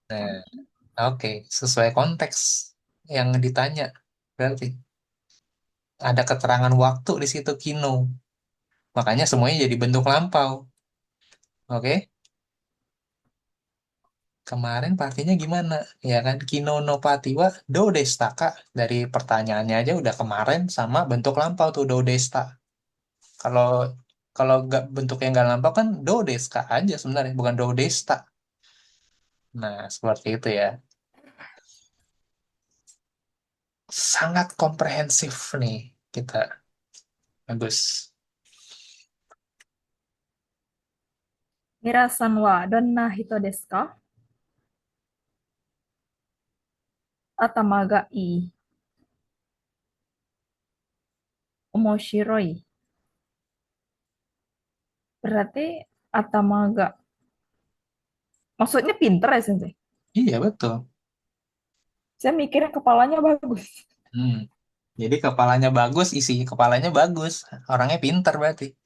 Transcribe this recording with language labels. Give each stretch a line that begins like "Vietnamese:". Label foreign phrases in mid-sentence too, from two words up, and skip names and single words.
Indonesian: Nah, oke, sesuai konteks yang ditanya. Berarti ada keterangan waktu di situ kino. Makanya semuanya jadi bentuk lampau. Oke? Kemarin partinya gimana? Ya kan
Japanese: 昨日の パーティーは どう でした Kak.
Indonesian: Dari pertanyaannya aja udah kemarin sama bentuk lampau tuh
Japanese: どう でした.
Indonesian: Kalau kalau nggak bentuknya nggak lampau kan
Japanese: どう ですか
Indonesian: aja sebenarnya bukan
Japanese: どう でした.
Indonesian: Nah seperti itu ya. Sangat komprehensif nih kita. Bagus.
Japanese: ミラーさんは どんな 人 ですか? 頭が いい. Omoshiroi.
Indonesian: Berarti
Japanese: 頭が.
Indonesian: Maksudnya pinter ya, Sensei? Iya betul. Saya mikirnya kepalanya bagus. Hmm. Jadi kepalanya bagus, isi kepalanya bagus. Orangnya pinter berarti.